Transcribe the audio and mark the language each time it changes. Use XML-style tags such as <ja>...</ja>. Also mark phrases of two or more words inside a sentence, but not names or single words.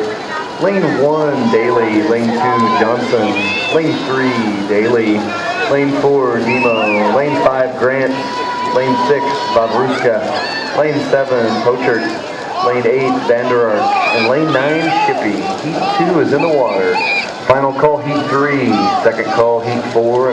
<en>Lane 1, Daly. Lane 2, Johnson. Lane 3, Daly. Lane 4, Nemo. Lane 5, Grant. Lane 6, Bobruska. Lane 7, Pochert. Lane 8, Vanderark. And lane 9, Shippy. Heat 2 is in the water. Final call, heat 3. Second call, heat 4.</en>